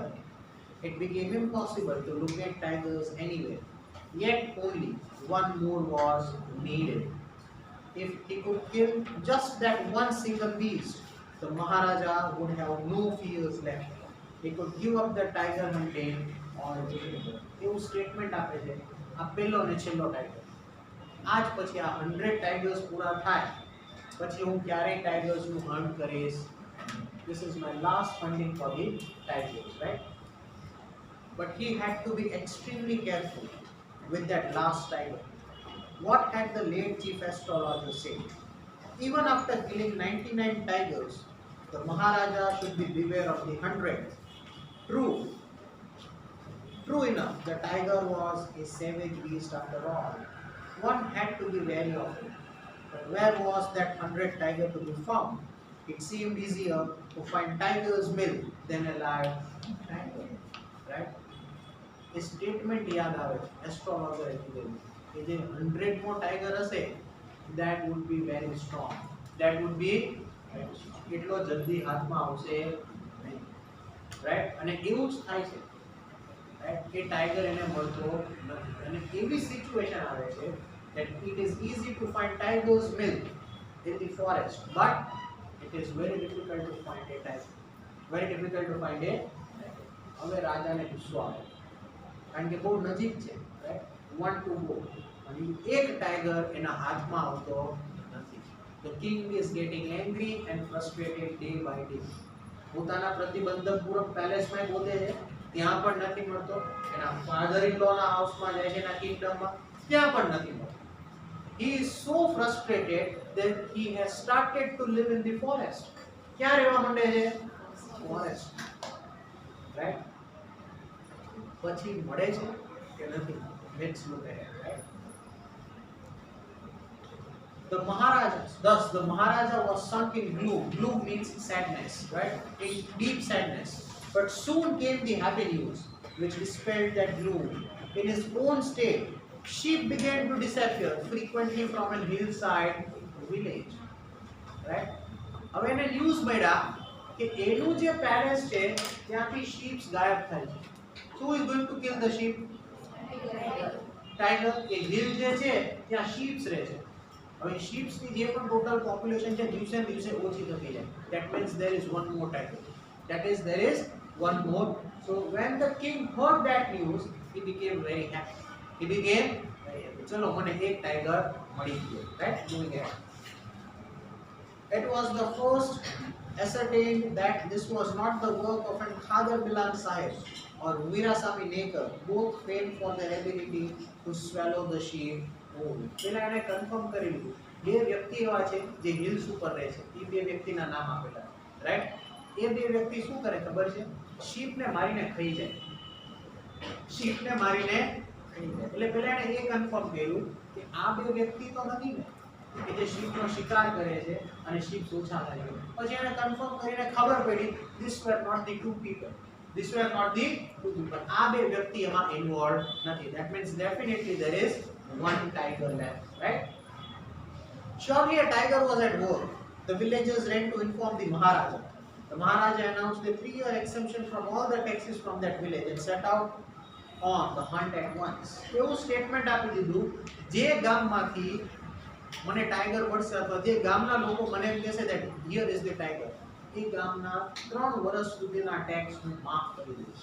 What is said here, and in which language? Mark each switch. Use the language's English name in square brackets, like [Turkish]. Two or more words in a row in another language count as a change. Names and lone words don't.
[English] It became impossible to locate tigers anywhere. Yet only one more was needed. If he could kill just that one single beast, the Maharaja would have no fears left. He could give up the tiger hunting altogether. [Gujarati] એવું સ્ટેટમેન્ટ આપે છે આ પહેલો ને છેલ્લો ટાઈગર. આજ પછી આ 100 ટાઈગર્સ પૂરા થાય પછી હું ક્યારેય ટાઈગર્સ નું હન્ટ કરીશ. [English] This is my last hunting for the tigers, right? But he had to be extremely careful with that last tiger. What had the late chief astrologer said? Even after killing 99 tigers, the Maharaja should be beware of the 100th. True enough, the tiger was a savage beast after all. One had to be wary of it. But where was that 100th tiger to be found? It seemed easier to find tiger's milk than a live tiger, right? A statement [Gujarati] યાદ આવે astrologer કીધેલું કે જે 100 મો ટાઈગર હશે [English] that would be very strong. That would be very strong. [Gujarati] એટલો જલ્દી હાથમાં આવશે નહીં, right? અને એવું જ થાય છે, [English] right? [Gujarati] એ ટાઈગર એને મળતો નથી અને એવી સિચ્યુએશન આવે છે [English] that it is easy to find tiger's milk in the forest, but it is very difficult to find a tiger. Very difficult to find a tiger. [Gujarati] હવે રાજાને ગુસ્સો આવે કારણ કે બહુ નજીક છે, right? [English] Want to go [Gujarati] અને એક ટાઈગર એના હાથમાં આવતો નથી. [English] The king is getting angry and frustrated day by day. [Gujarati] પોતાના પ્રતિબંધકપુરમ પેલેસમાં ગોતે છે ત્યાં પણ નથી મળતો. એના [English] father in lawના [Gujarati] હાઉસમાં જાય છે એના કિંગડમમાં ત્યાં પણ નથી મળતો. [English] He is so frustrated that he has started to live in the forest. [Gujarati] ક્યાં રહેવા માંડે છે? [English] Forest, right? [Gujarati] પછી મળે છે કે નથી? [English] Let's look at it, right? Thus the Maharaja was sunk in gloom. Gloom means sadness, right? In deep sadness. But soon came the happy news, which dispelled that gloom. In his own state, sheep began to disappear frequently from a hillside village, right? [Gujarati] હવે એને ન્યૂઝ મળ્યા કે એનું જે પેલેસ છે ત્યાંથી sheeps ગાયબ થાય છે. [English] Who is going to kill the sheep? [Gujarati] Tiger. એ hill જે છે ત્યાં sheeps રહે છે. હવે sheeps ની જે પણ [English] total population [Gujarati] છે દિવસે ને દિવસે ઓછી થતી જાય. [English] That means there is one more tiger. That is there is one more. So when the king heard that news, he became very happy. He became very happy. [Gujarati] ચલો મને એક ટાઈગર મળી ગયો, [English] right? Moving ahead. It was the first ascertained that this was not the work of an Khader Milan Sahib or Veerasamy Nekar, both famed for their ability to swallow the sheep whole. [Gujarati] પેલા એને કન્ફર્મ કરી લીધું બે વ્યક્તિ એવા છે જે હિલ્સ ઉપર રહે છે. એ બે વ્યક્તિના નામ આપેલા, રાઈટ? એ બે વ્યક્તિ શું કરે ખબર છે? શીપ ને મારીને ખાઈ જાય, શીપ ને મારીને ખાઈ જાય. એટલે પહેલા એને એ કન્ફર્મ કર્યું કે આ બે વ્યક્તિ તો નથી ને કે જે શીપનો શિકાર કરે છે અને શીપ ઓછા થાય છે. પછી એને કન્ફર્મ કરીને ખબર પડી [English] this were not the two people, this were not the two people. [Gujarati] આ બે વ્યક્તિ એમાં ઇન્વોલ્વ નથી. [English] that means definitely there is one tiger left, right? Surely a tiger was at war. The villagers ran to inform the Maharaja. The Maharaja announced a 3-year exemption from all the taxes from that village and set out on the hunt at once. [Gujarati] એવું સ્ટેટમેન્ટ આપી દીધું, જે ગામમાંથી મને ટાઈગર મળશે અથવા જે ગામના લોકો મને એમ કહેશે [English] that here is the tiger, [Gujarati] એ ગામના 3 વર્ષ સુધીના ટેક્સ હું માફ કરી દઈશ.